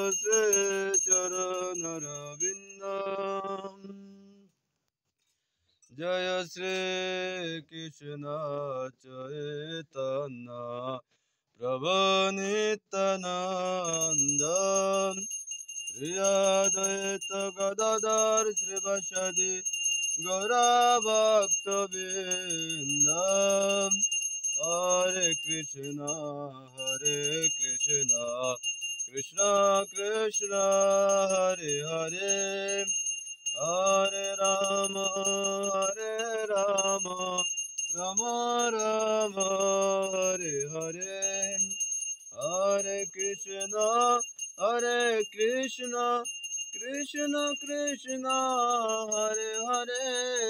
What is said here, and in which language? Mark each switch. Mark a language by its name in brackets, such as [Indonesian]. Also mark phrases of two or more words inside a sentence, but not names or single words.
[Bangla] শ্রীচরণরবিন্দম জয় শ্রী কৃষ্ণ চৈতন্য প্রভু নিত্যানন্দ শ্রী অদ্বৈত গদাধর শ্রীবাসাদি গৌরভক্তবৃন্দ হরে কৃষ্ণ [Sanskrit] কৃষ্ণ কৃষ্ণ হরে হরে হরে রাম রাম রাম হরে হরে হরে কৃষ্ণ কৃষ্ণ কৃষ্ণ হরে হরে